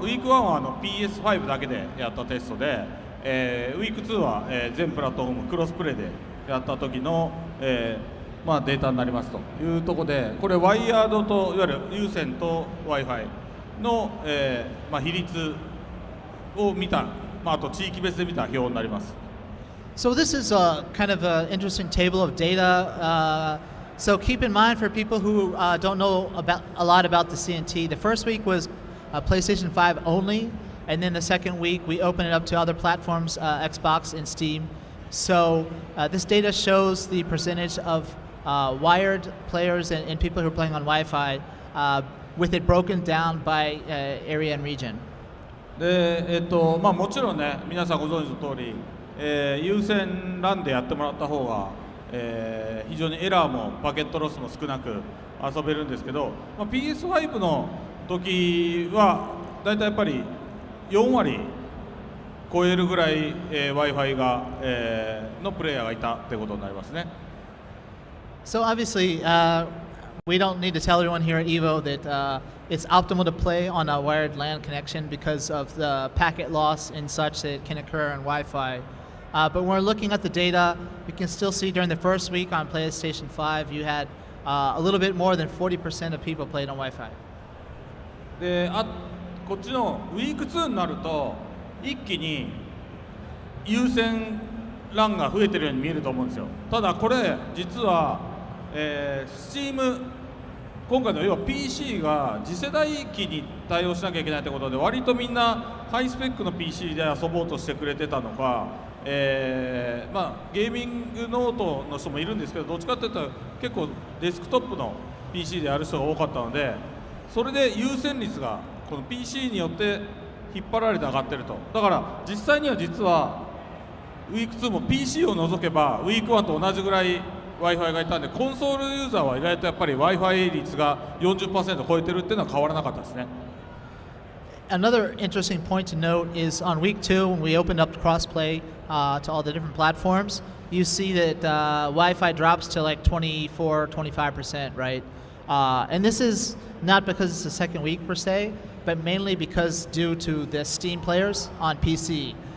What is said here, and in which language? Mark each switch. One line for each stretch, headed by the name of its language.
Japanese: ウィーク1はPS5 だけでやったテストで、ウィーク2は、全プラットフォームクロスプレイでやった時の、まあ、データになりますというところで、これワイヤードといわゆる有線と Wi-Fi の、まあ、比率を見た、まあ、あと地域別で見た表になります。
English: So this is a kind of an interesting table of data. So keep in mind for people who don't know a lot about the CNT, the first week was PlayStation 5 only, and then the second week we opened it up to other platforms, Xbox and Steam. So this data shows the percentage of wired players and people who are playing on Wi-Fi with it broken down by area and region.
Japanese: でまあ、もちろんね、皆さんご存知の通り、有線 LAN でやってもらった方が、非常にエラーもパケットロスも少なく遊べるんですけど、まあ、PS5 の時はだいたいやっぱり4割超えるぐらい、Wi-Fi が、のプレイヤーがいたってことになりますね。
English: So obviously, we don't need to tell everyone here at EVO that it's optimal to play on a wired LAN connection because of the packet loss and such that can occur on Wi-Fi. But when we're looking at the data, we can still see during the first week on PlayStation 5, you had a little bit more than 40% of people played on Wi-Fi.
Japanese: でこっちのウィーク2になると一気に優先LANが増えてるように見えると思うんですよ。ただこれ実は、Steam 今回の要は PC が次世代機に対応しなきゃいけないということで割とみんなハイスペックの PC で遊ぼうとしてくれてたのか、まあ、ゲーミングノートの人もいるんですけどどっちかっていうと結構デスクトップの PC でやる人が多かったのでそれで優先率がこの PC によって引っ張られて上がってると。だから実際には実はウィーク2も PC を除けばウィーク1と同じぐらい Wi-Fi がいたんでコンソールユーザーは意外とやっぱり Wi-Fi 率が 40% 超えてるっていうのは変わらなかったですね。
English: Another interesting point to note is on week 2 when we opened up crossplay to all the different platforms, you see that Wi-Fi drops to like 24-25%, right? And this is not because it's the second week per se, but mainly because due to the Steam players on PC.